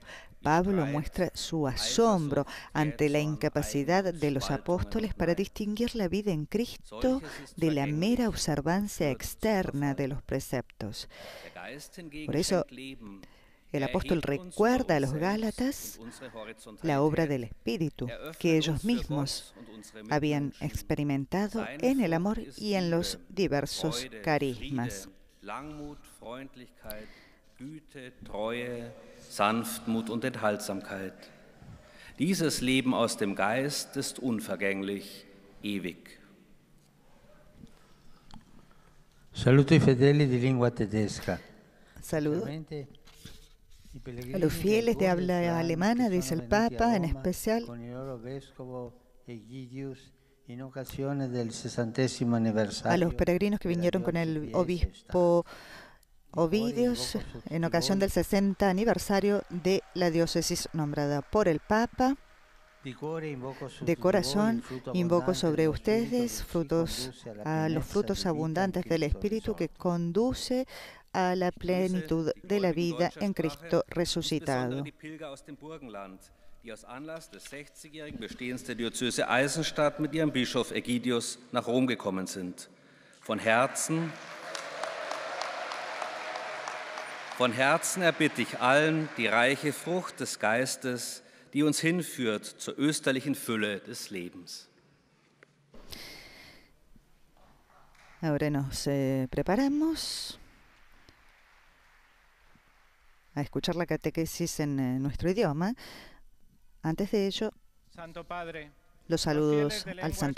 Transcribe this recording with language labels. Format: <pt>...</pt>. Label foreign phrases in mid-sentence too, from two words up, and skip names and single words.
<es>Pablo muestra su asombro ante la incapacidad de los apóstoles para distinguir la vida en Cristo de la mera observancia externa de los preceptos. Por eso, el apóstol recuerda a los Gálatas la obra del Espíritu que ellos mismos habían experimentado en el amor y en los diversos carismas.</es> <de>Sanftmut und Enthaltsamkeit. Dieses Leben aus dem Geist ist unvergänglich, ewig.</de> <it>Saluto i fedeli di lingua tedesca.</it> <es>Saludo a los fieles de habla alemana, dice el Papa, en especial a los peregrinos que vinieron con el obispo Ovidius en ocasión del 60 aniversario de la diócesis nombrada por el Papa. De corazón invoco sobre ustedes los frutos abundantes del Espíritu que conduce a la plenitud de la vida en Cristo resucitado.</es> <de>Die aus Anlass des 60-jährigen Bestehens der Diözese Eisenstadt mit ihrem Bischof Ägidius nach Rom gekommen sind. Von Herzen erbitte ich allen die reiche Frucht des Geistes, die uns hinführt zur österlichen Fülle des Lebens.</de> <es>Ahora nos preparamos a escuchar la catequesis en nuestro idioma. Antes de ello, Santo Padre, los saludos al Santo</es>